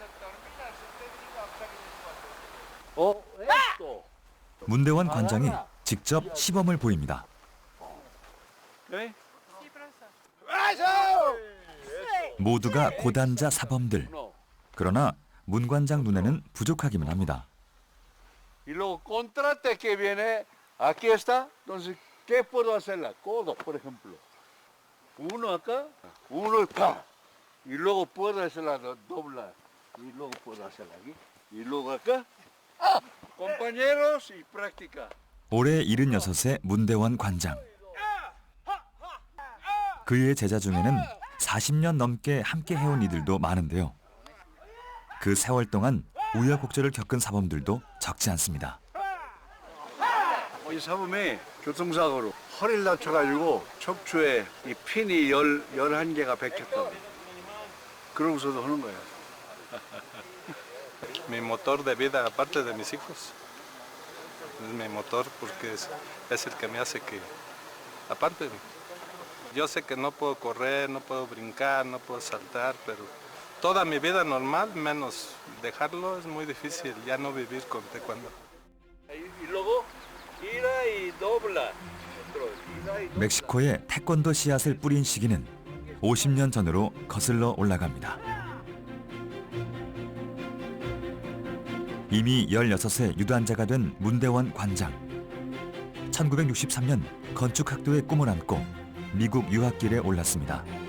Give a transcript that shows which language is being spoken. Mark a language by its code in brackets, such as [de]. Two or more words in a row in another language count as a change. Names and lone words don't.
[ko] 문대원 관장이 직접 시범을 보입니다. 모두가 고단자 사범들. 그러나 문 관장 눈에는 부족하기만 합니다. [es] Y luego contraste que viene, aquí está, entonces, ¿qué puedo hacerla? Codo, por ejemplo. Uno acá, uno acá. Y luego puedo hacerla doblar. Y luego puedo hacerla aquí. Y luego acá. Compañeros y práctica. [ko] 올해 76세 문대원 관장. 그의 제자 중에는 40년 넘게 함께 해온 이들도 많은데요. 그 세월 동안 우여곡절을 겪은 사범들도 적지 않습니다. 이 사범이 교통사고로 허리를 다쳐가지고 척추에 이 핀이 11개가 박혔다고. 그러고서도 하는 거예요. [es] Mi motor de vida, aparte de mis hijos, es mi motor porque es el que me hace que, aparte, yo sé que no puedo correr, no puedo brincar, no puedo saltar, pero toda mi vida normal, menos dejarlo, es muy difícil, ya no vivir con taekwondo. Y luego, gira y dobla. [ko] 멕시코에 태권도 씨앗을 뿌린 시기는 50년 전으로 거슬러 올라갑니다. 이미 16세 유단자가 된 문대원 관장. 1963년 건축학도의 꿈을 안고 미국 유학길에 올랐습니다.